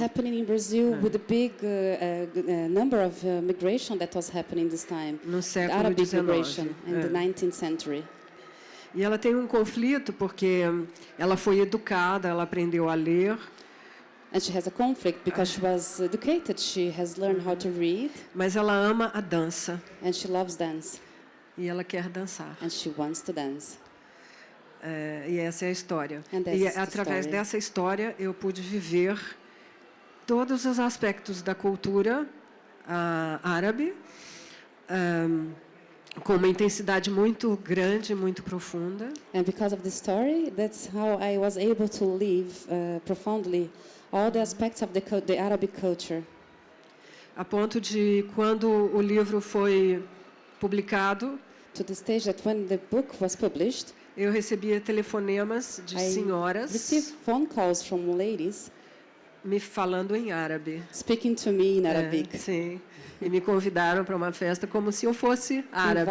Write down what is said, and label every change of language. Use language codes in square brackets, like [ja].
[en] happening in Brazil with the big number of migration that was happening this time. [pt] No [en] The [pt] século [en] Arabic [pt] XIX. [en] migration in the 19th century. [pt] E ela tem um conflito porque ela foi educada, ela aprendeu a ler, [en] And she has a conflict because she was educated, she has learned how to read, [pt] mas ela ama a dança [en] and she loves dance, [pt] e ela quer dançar. [en] and she wants to dance. [pt] E essa é a história. [en] And that's [pt] E [en] the [pt] através [en] story. [pt] dessa história eu pude viver todos os aspectos da cultura árabe, com uma intensidade muito grande, muito profunda. [en] And because of this story, that's how I was able to live profoundly all the aspects of the Arabic culture. [pt] A ponto de, quando o livro foi publicado, [en] To the stage that when the book was published, [pt] eu recebia telefonemas de [en] I [pt] senhoras [en] received phone calls from ladies [pt] me falando em árabe. [en] speaking to me in Arabic, [pt] Sim. E me convidaram para uma festa como se eu fosse árabe.